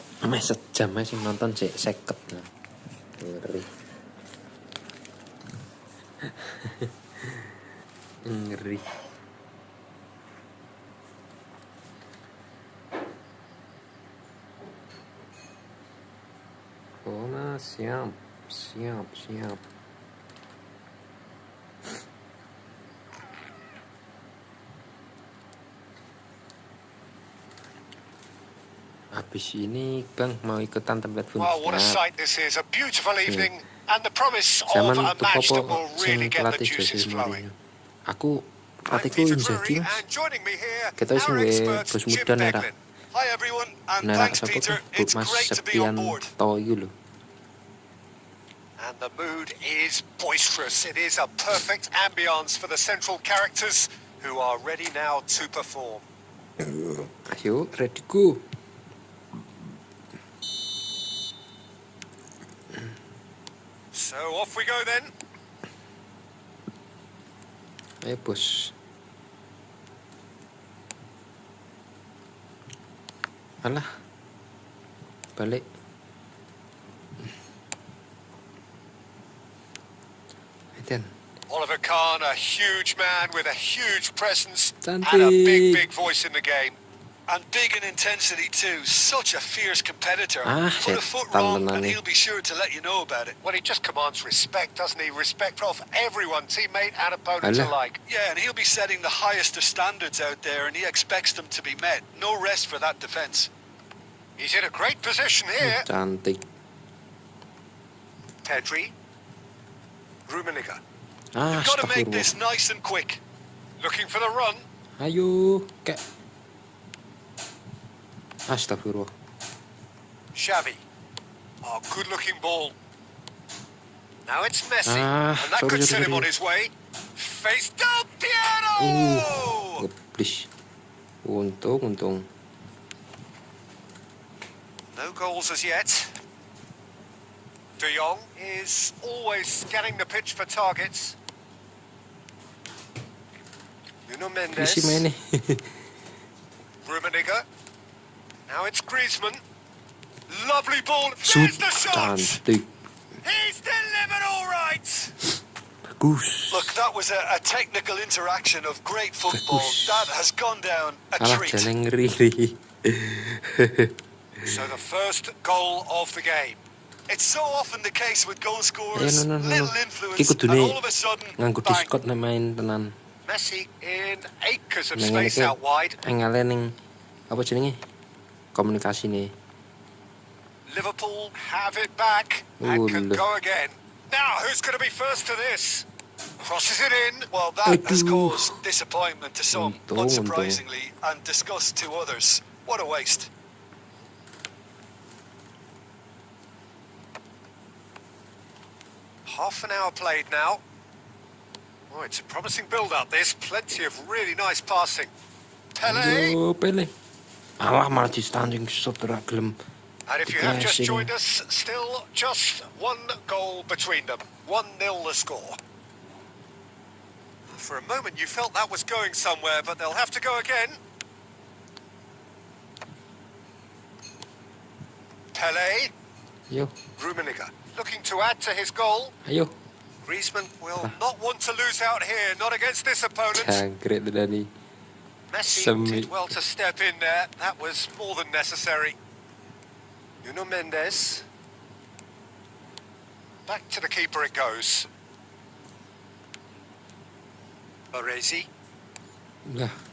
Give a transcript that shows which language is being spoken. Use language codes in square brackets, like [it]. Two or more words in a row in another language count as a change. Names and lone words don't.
[jv] Ameh sejam ae sing nonton sik 50 nah. Ngeri. Ngeri. Oh, mas, siap. Habis ini Bang mau ikutan tempat pun. [en] Well, what a sight this is. A beautiful evening and the promise of [jv] Zaman [en] a match that [jv] popo [en] will really [jv] sing [en] get the [id] pelatih [en] juices [jv] Jose [en] flowing. [jv] Mourinho. Aku [en] I'm [jv] pelatihku [en] Peter [jv] Inzaghi, [en] Drury, [jv] Mas. [en] and joining me here, [jv] Kita sing [en] our we expert [jv] bos [en] Jim [jv] muda nera. [en] Beglin. Hi everyone, and [jv] Nera [en] thanks [jv] sapa [en] Peter. [jv] tuh? [en] It's [jv] Mas [en] great to be on [jv] Septian [en] board. [jv] Toyu lho. [en] And the mood is boisterous. It is a perfect ambience for the central characters who are ready now to perform. [jv] Ayo, [en] ready go. So off we go then. [jv] Ayo, bos. Alah. Balik. Aiden. [en] Oliver Kahn, a huge man with a huge presence and a [id] Cantik. [en] big voice in the game. And big in intensity too. Such a fierce competitor. Ah, Put a foot [jv] setan [en] wrong [jv] tenan [en] and [jv] nih. [en] he'll be sure to let you know about it. Well, he just commands respect, doesn't he? Respect of everyone, teammate and opponent Alah. alike. Yeah, and he'll be setting the highest of standards out there, and he expects them to be met. No rest for that defence. He's in a great position here. [id] Cantik. [en] Pedri. Rummenigge. Ah, Got to make [jv] astagfirullah. [en] this nice and quick. Looking for the run. [jv] Ayo, kek. Astagfirullah. [en] Xavi. Oh, good-looking ball. Now it's Messi. Ah, and that sorry, could sorry, send him on sorry. his way. Face down, Piano! [jv] Ngeblis. Untung. [en] No goals as yet. De Jong is always scanning the pitch for targets. Nuno Mendes. [jv] Isi main nih. [en] Rummenigge. Now it's Griezmann. Lovely ball. Shoot. There's the shot. [id] Cantik. [en] He's delivered all right. [id] Bagus. [en] Look, that was a technical interaction of great football. [id] Bagus. [en] That has gone down a [jv] Alah, [en] treat. [jv] jangan ngeri. [en] So the first goal of the game. It's so often the case with goal scorers. No. Little influence, [jv] Iki [en] and [jv] kudune [en] all of a sudden, [jv] nganggo [en] bang. [jv] Discord nih main tenan. [en] Messi in acres of [jv] Nang ngene [en] space [jv] iki [en] out wide. [jv] engale ning apa jenenge? Komunikasi nih. [en] Liverpool have it back and can Ooh, go again. Now, who's going to be first to this? Crosses it in. Well, that has [id] Aduh. [en] caused disappointment to some, [id] Untung. [en] unsurprisingly, and disgust to others. What a waste. Half an hour played now. Oh, it's a promising build-up. There's plenty of really nice passing. Pele. [jv] Ayo, Pele. Alah, malah [en] distancing shot [jv] ora gelem. [en] And if you have just Flashing. joined us, still just one goal between them. 1-0 the score. For a moment you felt that was going somewhere, but they'll have to go again. Pele. [jv] Ayo, [en] Rummenigge looking to add to his goal. [jv] ayo. [en] Griezmann will not want to lose out here, not against this opponent. [jv] Jangkrik tenan nih. [en] Messi [jv] Semi. [en] did well to step in there. That was more than necessary. Nuno Mendes. Back to the keeper it goes. Baresi. [jv] Lah,